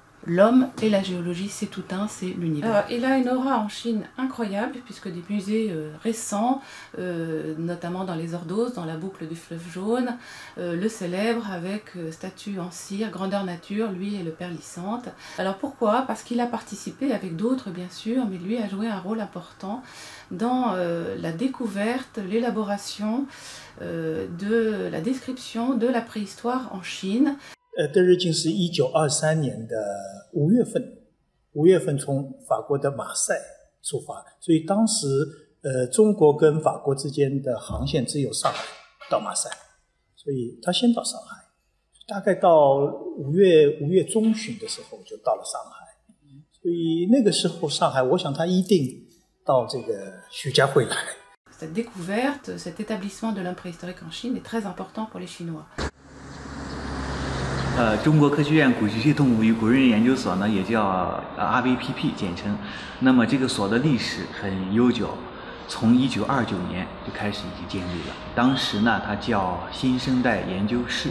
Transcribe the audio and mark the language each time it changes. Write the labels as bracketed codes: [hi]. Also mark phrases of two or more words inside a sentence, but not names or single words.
[fr] L'homme et la géologie, c'est tout un, c'est l'univers. Il a une aura en Chine incroyable, puisque des musées récents, notamment dans les Ordoses, dans la boucle du fleuve jaune, le célèbrent avec statue en cire, grandeur nature, lui et le père Lissante. Alors pourquoi? Parce qu'il a participé avec d'autres bien sûr, mais lui a joué un rôle important dans la découverte, l'élaboration de la description de la préhistoire en Chine. [zh] 德日进是1923年的5月份从法国的马赛出发，所以当时中国跟法国之间的航线只有上海到马赛，所以他先到上海，大概到5月中旬的时候就到了上海，所以那个时候上海，我想他一定到这个徐家汇来。 [fr] Cette découverte, cet établissement de l'homme préhistorique en Chine est très important pour les Chinois. [zh] 中国科学院古脊椎动物与古人研究所呢，也叫RVPP 简称。那么这个所的历史很悠久，从1929年就开始已经建立了。当时呢，它叫新生代研究室。